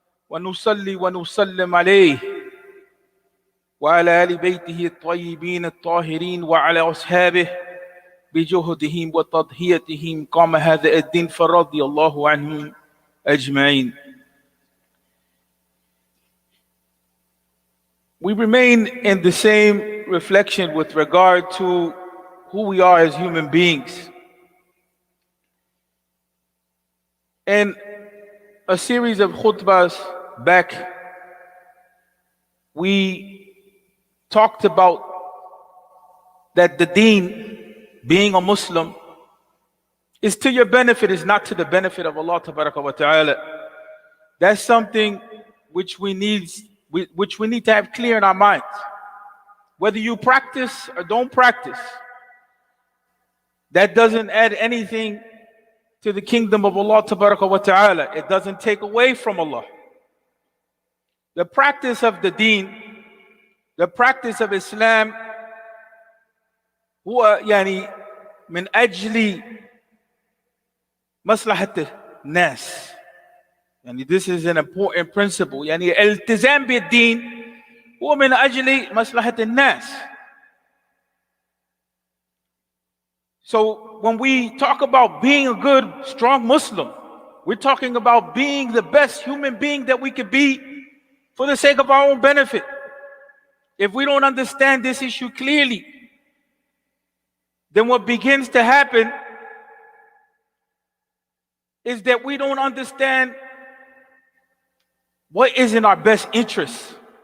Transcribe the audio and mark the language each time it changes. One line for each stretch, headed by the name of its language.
Arabic: ونصلي ونسلم عليه وعلى آل بيته الطيبين الطاهرين وعلى أصحابه بجهدهم وتضحيتهم قام هذا الدين فرضي الله عنهم أجمعين.
English: We remain in the same reflection with regard to who we are as human beings. In a series of khutbahs back, we talked about that the deen, being a Muslim, is to your benefit, is not to the benefit of Allah wa ta'ala. That's something which we need to have clear in our minds. Whether you practice or don't practice, that doesn't add anything to the kingdom of Allah wa ta'ala. It doesn't take away from Allah. The practice of the deen, the practice of Islam,
Arabic: هو يعني من أجل مصلحة الناس.
English: يعني this is an important principle.
Arabic: يعني الالتزام بالدين هو من أجل مصلحة الناس.
English: So when we talk about being a good, strong Muslim, we're talking about being the best human being that we could be for the sake of our own benefit. If we don't understand this issue clearly, then what begins to happen is that we don't understand what is in our best interest.